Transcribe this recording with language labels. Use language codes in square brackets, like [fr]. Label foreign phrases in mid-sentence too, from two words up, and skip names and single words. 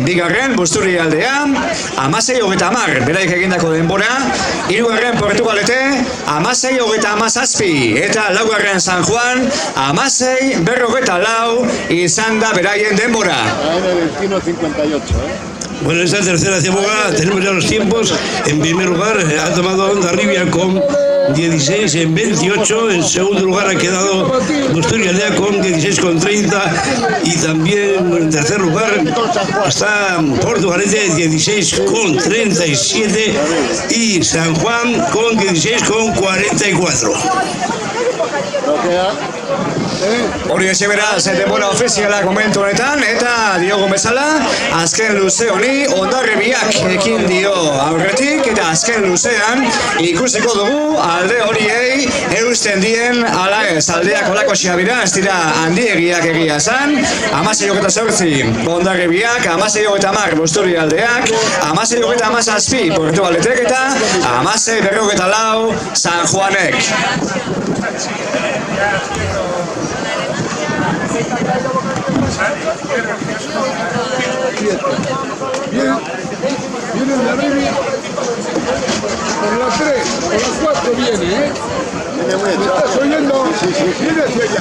[eu] Bigarren Busturialdea, 16:30 beraik egindako denbora. Hirugarren Portugalete, 16:17 eta laugarren San Juan, 16:44 izan da beraien denbora. AN 21:58, [es] Bueno, esta tercera ciaboga tenemos ya los tiempos. En primer lugar ha tomado Hondarribia con 16 en 28, en segundo lugar ha quedado Busturialdea con 16,30 y también en tercer lugar está Portugalete 16,37 y San Juan con 16,44. [eu] Hori exe beraz, denbora ofiziala momentu honetan, eta diogun bezala, azken luze honi Hondarribiak ekin dio aurretik, eta azken luzean ikusiko dugu alde horiei eusten dien ala ez. Aldeak olako xabira, ez dira handiegiak egia esan, 16:8 Hondarribiak, 16:10 Busturialdeak, 16:17 Portugaletek eta 16:44 San Juanek. [es] Viene de arriba, por la 3, por la 4 viene, ¿eh? ¿Me estás oyendo? Viene hacia allá.